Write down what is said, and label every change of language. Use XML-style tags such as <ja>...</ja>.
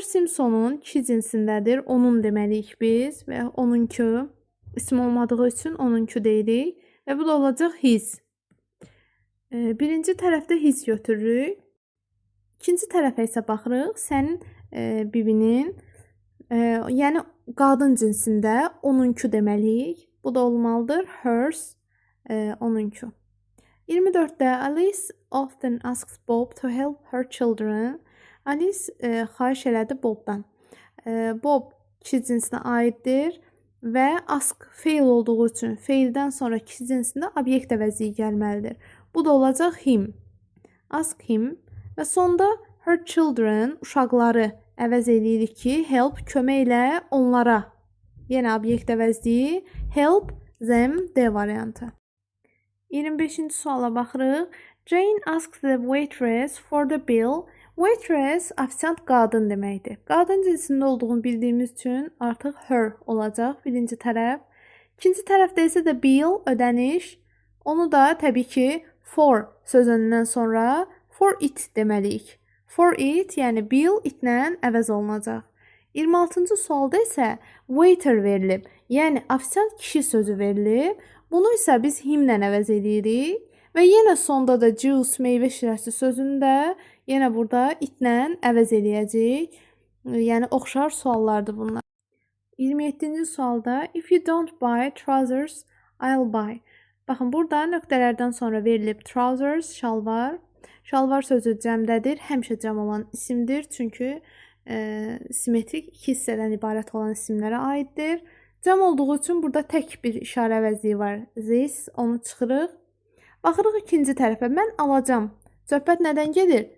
<az>Simpson'un kişi cinsindədir. Onun deməliyik biz və onunki isim olmadığı üçün onunki deyirik və bu da olacaq his. Birinci tərəfdə his götürürük. İkinci tərəfə isə baxırıq. Sənin bibinin, yəni qadın cinsində onunki deməliyik. Bu da olmalıdır. Hers, onunki. 24-də</az> <en>Alice often asks Bob to help her children.</en> <az>Alice xahiş elədi Bobdan. Bob kişi cinsinə aiddir və ask feil olduğu üçün feildən sonra kişi cinsində obyekt əvəzi gəlməlidir. Bu da olacaq him. Ask him və sonda her children, uşaqları əvəz eləyirik ki, help, kömək elə onlara. Yenə obyekt əvəzliyi help them D variantı. 25-ci suala baxırıq.</az> <en>Jane asks the waitress for the bill.</en> <az>Waitress ofisiant qadın deməkdir. Qadın cinsində olduğunu bildiyimiz üçün artıq her olacaq birinci tərəf. İkinci tərəfdə isə də bill, ödəniş. Onu da təbii ki for sözündən sonra for it deməliyik. For it, yəni bill itlə əvəz olunacaq. 26-cı sualda isə waiter verilib. Yəni ofisiant kişi sözü verilib. Bunu isə biz himlə əvəz edirik. Və yenə sonda da juice, meyvə şirəsi sözünü də yenə burada itlə əvəz eləyəcəyik. Yəni oxşar suallardır bunlar. 27-ci sualda</az> <en>if you don't buy trousers, I'll buy.</en> <az>Baxın, burada nöqtələrdən sonra verilib trousers, şalvar. Şalvar sözü cəmdədir, həmişə cəm olan isimdir. Çünki simmetrik iki hissədən ibarət olan isimlərə aiddir. Cəm olduğu üçün burada tək bir işarə əvəzliyi var. This, onu çıxırıq. Baxırıq ikinci tərəfə. Mən alacam. Söhbət nədən gedir?</az>